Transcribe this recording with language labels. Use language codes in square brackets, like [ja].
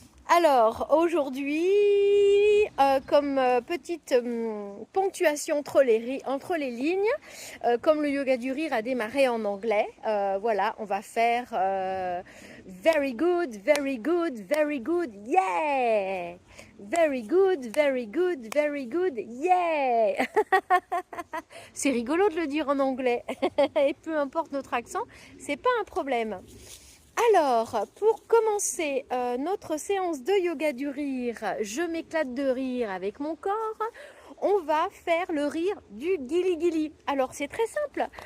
[fr] Alors, aujourd'hui, comme petite ponctuation entre les lignes, comme le yoga du rire a démarré en anglais, voilà, on va faire [en] very good, very good, very good, yeah! Very good, very good, very good, yeah! [fr] C'est rigolo de le dire en anglais, et peu importe notre accent, c'est pas un problème. Alors, pour commencer notre séance de yoga du rire, je m'éclate de rire avec mon corps. On va faire le rire du guili-guili. Alors, c'est très simple.